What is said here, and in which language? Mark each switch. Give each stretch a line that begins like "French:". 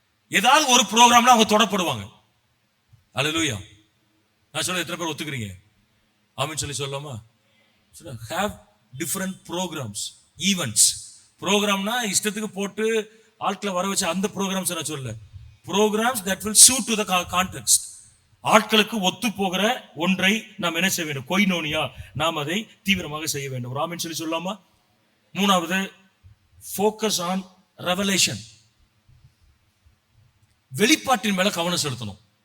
Tamil: ஏதாவது ஒரு ப்ரோக்ராம்ல அவங்க தொடப்படுவாங்க. அல்லேலூயா. நான் சொல்ல எத்தனை பேர் ஒத்துக்கிறீங்க? ஆமென் சொல்லி சொல்லலாமா?
English: Have different programmes, events.
Tamil: ப்ரோக்ராம்னா இஷ்டத்துக்கு போட்டு ஆட்களை வர வச்சு அந்த ப்ரோக்ராம்ஸ் நான் சொல்லல.
English: Programmes that will suit to the context.
Tamil: ஆட்களுக்கு ஒத்து போகிற ஒன்றை நாம் என்ன செய்ய வேண்டும்? கொய்னோனியா, நாம் அதை தீவிரமாக செய்ய வேண்டும். ஆமென் சொல்லி சொல்லலாமா?
English: மூணாவது, focus on revelation.
Tamil: வெளிப்பாட்டின் மேல கவனம் செலுத்தணும்.